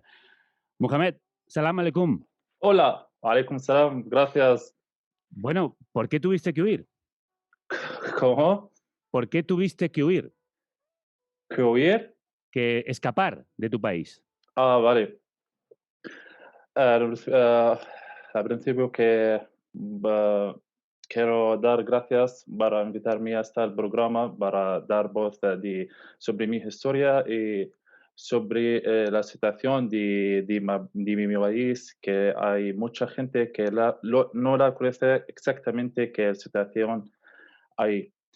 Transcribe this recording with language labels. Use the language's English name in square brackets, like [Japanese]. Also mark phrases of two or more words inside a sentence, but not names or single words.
[Arabic] Mohamed, سلام عليكم. [Spanish] Hola, [Arabic] عليكم السلام, [Spanish] gracias. Bueno, ¿por qué tuviste que huir? ¿Cómo? ¿Por qué tuviste que huir? ¿Que huir? Que escapar de tu país. Ah, vale. Al principio que quiero dar gracias para invitarme a este programa, para dar voz sobre mi historia y sobre la situación de mi país, que hay mucha gente que no la conoce exactamente qué situación hay.